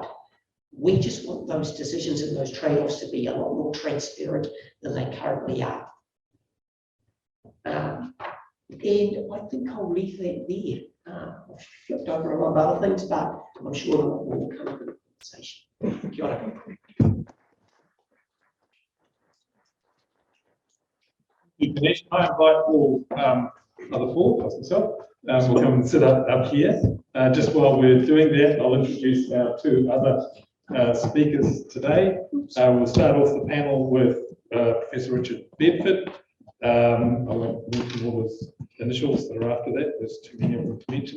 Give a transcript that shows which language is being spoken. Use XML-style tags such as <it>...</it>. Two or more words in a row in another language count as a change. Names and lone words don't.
<en>We just want those decisions and those trade-offs to be a lot more transparent than they currently are. And I think I'll leave that there. I've flipped over a lot of other things, but I'm sure a lot more will come up in the conversation.</en> <mi>Kia ora.</mi> <en>I invite all other four, plus myself, will come and sit up here. Just while we're doing that, I'll introduce our two other speakers today. We'll start off the panel with Professor Richard Bedford. I won't mention all his initials that are after that, there's too many of them to mention.</en>